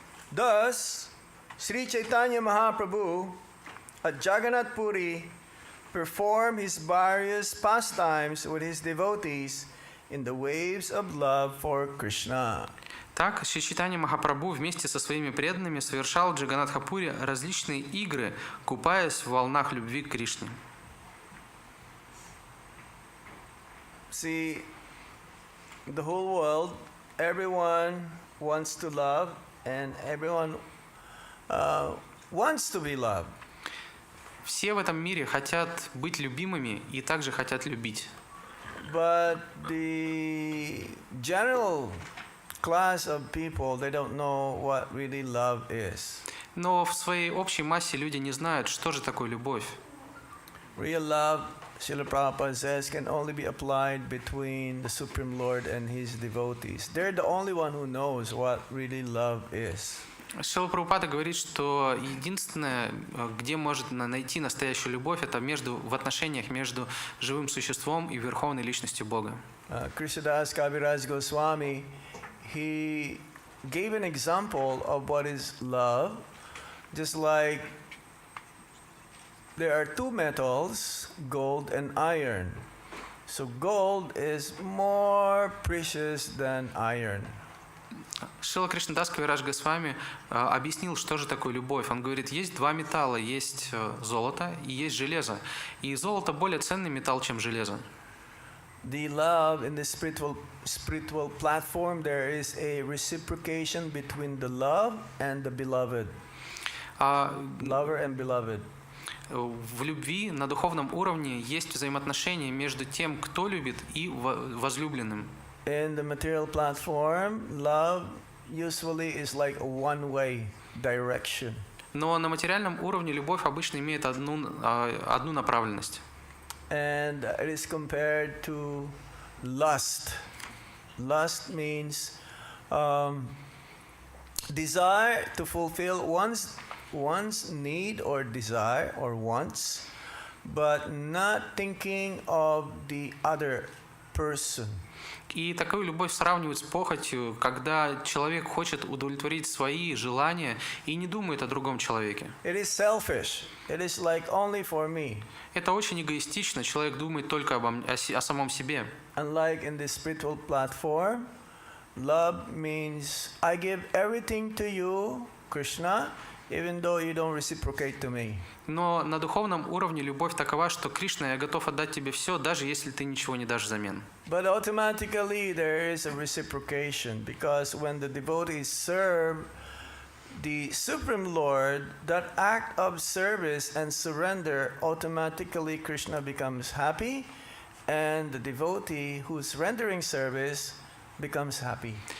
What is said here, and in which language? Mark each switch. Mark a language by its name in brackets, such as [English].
[English] Thus, Sri Chaitanya Mahaprabhu at Jagannath Puri performed his various pastimes with his devotees in the waves of love for Krishna. [Russian] Так, Шри Чайтанья Махапрабху вместе со своими преданными совершал в Джаганнатхапуре различные игры, купаясь в волнах любви к Кришне. [English] See, the whole world, everyone wants to love and everyone wants to be loved. [Russian] Все в этом мире хотят быть любимыми и также хотят любить. [English] But the general class of people, they don't know what really love is. [Russian] Но в своей общей массе люди не знают, что же такое любовь. [English] Real love, Srila Prabhupada says, can only be applied between the Supreme Lord and his devotees. They're the only one who knows what really love is. [Russian] Шрила Прабхупада говорит, что единственное, где может найти настоящую любовь, это в отношениях между живым существом и верховной личностью Бога. [English] Krishnadas Kaviraj Goswami, he gave an example of what is love, just like there are two metals, gold and iron. So gold is more precious than iron. [Russian] Шрила Кришнадас Кавирадж Госвами объяснил, что же такое любовь. Он говорит, есть два металла, есть золото и есть железо. И золото более ценный металл, чем железо. [English] The love in the spiritual platform, there is a reciprocation between the love and the beloved. Lover and beloved. [Russian] В любви на духовном уровне есть взаимоотношения между тем, кто любит, и возлюбленным. [English] In the material platform, love usually is like a one-way direction. [Russian] Но на материальном уровне любовь обычно имеет одну направленность. [English] And it is compared to lust. Lust means desire to fulfill one's need or desire or wants, but not thinking of the other person. [Russian] И такую любовь сравнивают с похотью, когда человек хочет удовлетворить свои желания и не думает о другом человеке. [English] It is selfish. It is like only for me. [Russian] Это очень эгоистично. Человек думает только о самом себе. [English] Unlike in the spiritual platform, love means I give everything to you, Krishna, even though you don't reciprocate to me. [Russian] Но на духовном уровне любовь такова, что Кришна, я готов отдать тебе все, даже если ты ничего не дашь взамен. [English] But automatically there is a reciprocation, because when the devotees serve the Supreme Lord, that act of service and surrender, automatically Krishna becomes happy, and the devotee who's rendering service becomes happy.